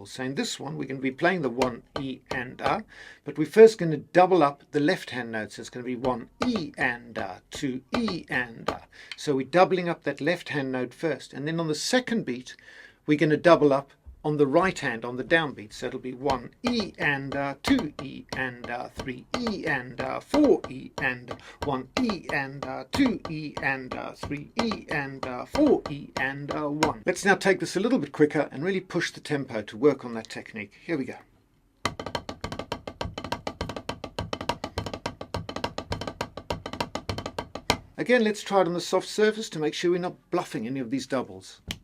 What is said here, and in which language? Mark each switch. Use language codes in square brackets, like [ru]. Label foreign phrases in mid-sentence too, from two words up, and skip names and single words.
[en] So in this one we're going to be playing the 1 E-ander, but we're first going to double up the left hand notes. So it's going to be 1 E-ander, 2 E-ander. So we're doubling up that left hand note first, and then on the second beat we're going to double up on the right hand on the downbeat. So it'll be 1 E-ander, 2 E-ander, 3 E-ander, 4 E-ander, 1 E-ander, 2 E-ander, 3 E-ander, 4 E-ander, 1. Let's now take this a little bit quicker and really push the tempo to work on that technique. Here we go. Again, let's try it on the soft surface to make sure we're not bluffing any of these doubles.